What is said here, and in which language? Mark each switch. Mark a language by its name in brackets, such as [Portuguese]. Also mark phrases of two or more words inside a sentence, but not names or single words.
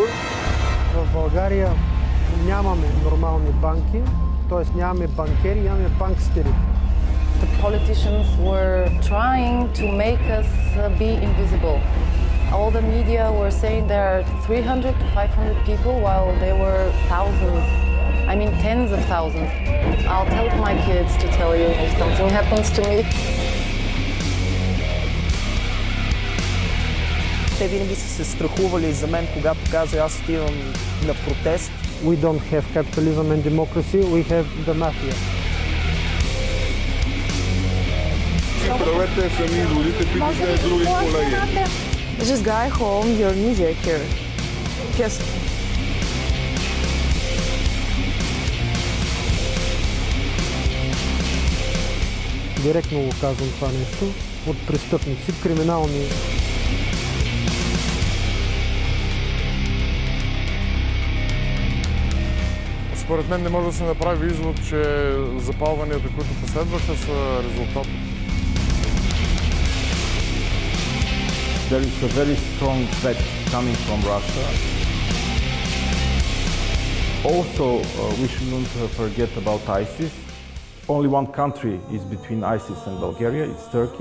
[Bulgarian] В България нямаме нормални банки, т.е. нямаме банкери, нямаме банкстери. [English] The politicians were trying to make us be invisible. All the media were saying there are 300 to 500 people while there were thousands. I mean tens of thousands. I'll tell my kids to tell you if something happens to me. [Bulgarian] Те винаги са се страхували за мен, когато каза аз отивам на протест. [English] We don't have capitalism and democracy, we have the mafia. [Bulgarian] Проверете сами родите, питайте други колеги. [English] Just guy home, your media here. Just [Bulgarian] Директно го казвам това нещо. От престъпници, криминални. Според мен не може да се направи извод, че запалванията, които последваха, са резултат. [English] There is a very strong threat coming from Russia. Also, we shouldn't forget about ISIS. Only one country is between ISIS and Bulgaria, it's Turkey.